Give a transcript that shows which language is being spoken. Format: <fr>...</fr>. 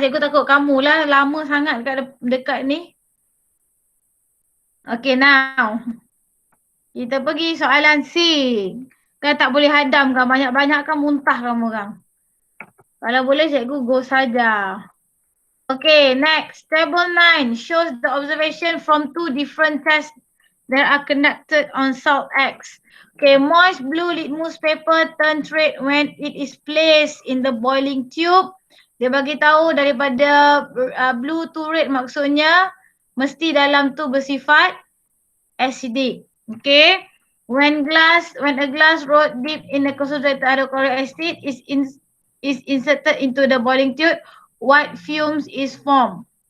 <ms>Cikgu takut kamu lah lama sangat dekat ni.</ms> <en>Okay, now.</en> <ms>Kita pergi soalan C. Kan tak boleh hadam kan. Banyak-banyak kan muntah kamu orang. Kalau boleh cikgu</ms> <en>go</en> <ms>saja.</ms> <en>Okay, next. Table 9 shows the observation from 2 different tests that are conducted on salt X. Okay, moist blue litmus paper turns red when it is placed in the boiling tube.</en> <ms>Dia bagi tahu daripada</ms> <en>blue to red</en> <ms>maksudnya mesti dalam tu bersifat</ms> <en>acidic. Okay, when a glass rod dipped in a concentrated hydrochloric acid is inserted into the boiling tube, white fumes is formed.</en>